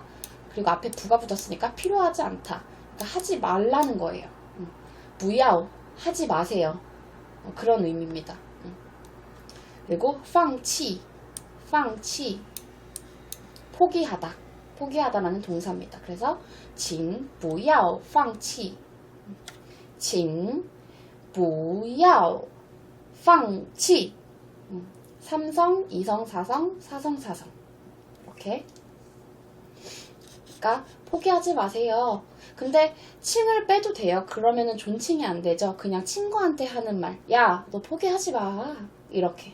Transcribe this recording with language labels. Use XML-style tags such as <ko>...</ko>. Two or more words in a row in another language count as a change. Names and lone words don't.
<ko>그리고 앞에 부가 붙었으니까 필요하지 않다. 그러니까 하지 말라는 거예요.</ko> <zh>不要.</zh> <ko>하지 마세요. 그런 의미입니다. 그리고 방치. 포기하다. 포기하다라는 동사입니다. 그래서</ko> <zh>请不要放弃. 请不要放弃.</zh> <ko>삼성, 이성, 사성, 사성, 사성. 이렇게. 그러니까 포기하지 마세요. 근데 칭을 빼도 돼요. 그러면은 존칭이 안 되죠. 그냥 친구한테 하는 말. 야, 너 포기하지 마. 이렇게.</ko>